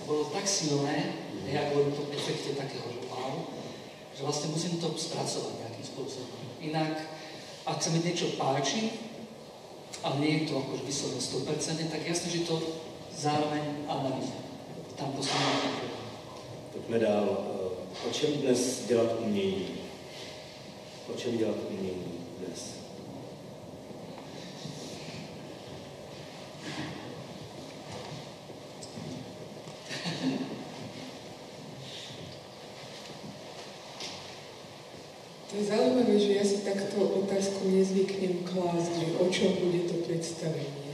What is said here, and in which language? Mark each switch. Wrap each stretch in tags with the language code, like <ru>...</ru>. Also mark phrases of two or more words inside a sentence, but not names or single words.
<sk>Bolo tak silné, ja hovorím to v efekte takého, že wow, že vlastne musím to spracovať nejakým spôsobom. Inak, ak sa mi niečo páči, ale nie je to akože vyslovene 100%, tak jasne, že to zároveň analýzujem. Tam to som nepotrebujem.</sk> <cs>Pojďme dál. O čem dnes dělat umění? O čem dělat umění dnes?</cs> <sk>To je zaujímavé, že ja si takto otázku nezvyknem klásť, že o čom bude to predstavenie.</sk>